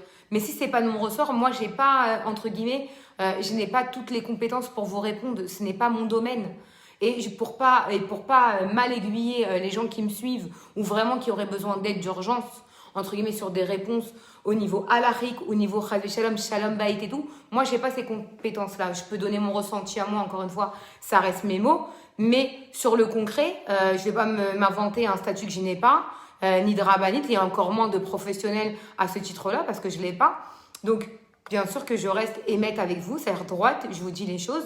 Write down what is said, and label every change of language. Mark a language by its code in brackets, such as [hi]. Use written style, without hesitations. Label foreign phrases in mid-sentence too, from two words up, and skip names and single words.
[fr] Mais si c'est pas de mon ressort, moi, j'ai pas, entre guillemets, je n'ai pas toutes les compétences pour vous répondre. Ce n'est pas mon domaine. Et pour pas mal aiguiller les gens qui me suivent ou vraiment qui auraient besoin d'aide d'urgence, entre guillemets, sur des réponses au niveau halachique, au niveau [he] חס שלום שלום בית [fr] et tout, moi, j'ai pas ces compétences-là. Je peux donner mon ressenti à moi, encore une fois, ça reste mes mots. Mais sur le concret, je vais pas m'inventer un statut que je n'ai pas, ni de rabbinite, et encore moins de professionnel à ce titre-là, parce que je l'ai pas. Donc, bien sûr que je reste émette avec vous, c'est-à-dire droite, je vous dis les choses.